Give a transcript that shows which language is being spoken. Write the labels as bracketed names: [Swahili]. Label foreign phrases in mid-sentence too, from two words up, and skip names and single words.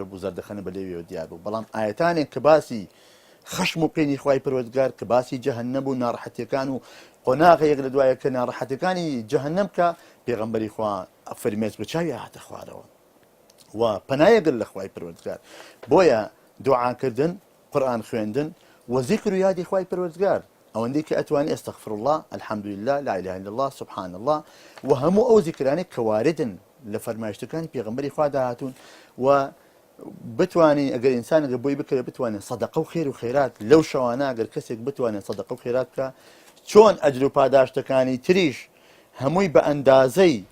[Central Kurdish] بوو زەردەخەنە بە لێویەوە دیار بوو بەڵام ئاەتانێک کە باسی خەشم و پێنی خوای پەروەردگار کە باسی جەهەنەم و ناڕەحەتیەکان و قۆناغەیەک لە دوایە کە ناڕەحەتەکانی جەهەنەم کە پێغەمبەری خوا فەرمێت بچاوی هاتە خوارەوە و پەنایەگەر لە خوای پەروەردگار بۆیە دوعاکردن قورئان خوێندن و ذیکر و یادی خوای پەروەردگار ئەوەندەی کە ئەتوانی [Arabic] ئەستەغفر الله الحمد لله لا اله الا الله سبحان الله [Central Kurdish] و هەموو ئەو ذیکرانەی کە واردن لە فەرمایشتەکانی پێغەمبەری خوا داهاتوون و بتوانین ئەگەر ئینسان بۆی بکرێت بتوانێت سەدەقە و خێر و خێرات لەو شەوانە ئەگەر کەسێک بتوانێت سەدەقە و خێرات بکە چۆن ئەجر و پاداشتەکانی تریش هەمووی بە ئەندازەی